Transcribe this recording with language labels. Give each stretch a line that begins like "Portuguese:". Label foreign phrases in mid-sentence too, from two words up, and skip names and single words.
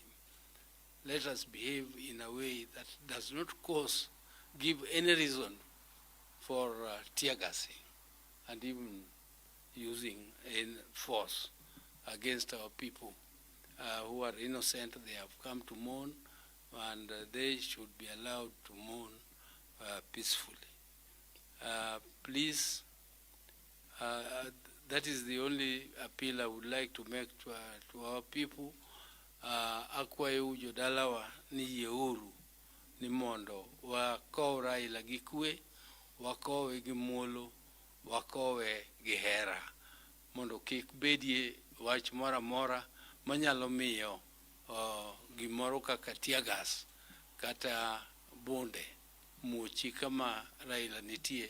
English: Let us behave in a way that does not give any reason for tear gassing and even using force against our people who are innocent. They have come to mourn, and they should be allowed to mourn peacefully. Please, that is the only appeal I would like to make to our people.
Luo (Kenya and Tanzania): Akwayo jodalawa ni yeuru ni mondo wakow Raila gi kwe, wakowe gi muolo, wakowe gi hera, mondo kik bedie wach moro amora manyalo miyo gimoro kaka
English: tear gas
Luo (Kenya and Tanzania): kata bunde muochi kama Raila nitie.